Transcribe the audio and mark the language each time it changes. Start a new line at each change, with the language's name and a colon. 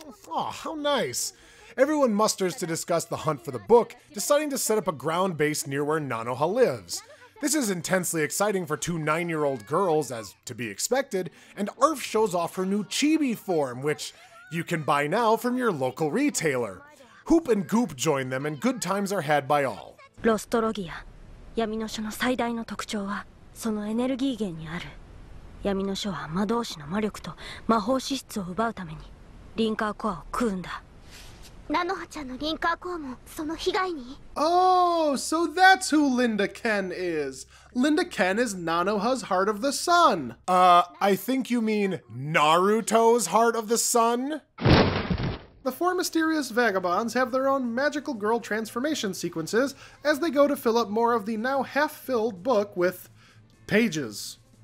English: Aw, how nice. Everyone musters to discuss the hunt for the book, deciding to set up a ground base near where Nanoha lives. This is intensely exciting for two 9-year-old girls, as to be expected, and Arf shows off her new chibi form, which you can buy now from your local retailer. Hoop and Goop join them, and good times are had by all.
Japanese: ロストロギア、闇の書の最大の特徴はそのエネルギー源にある。闇の書は魔導士の魔力と魔法資質を奪うためにリンカーコアを食うんだ。ナノハちゃんのリンカーコアもその被害に。
English: Oh, so that's who Linda Ken is. Linda Ken is Nanoha's Heart of the Sun. I think you mean Naruto's Heart of the Sun? The four mysterious vagabonds have their own magical girl transformation sequences as they go to fill up more of the now half-filled book with pages.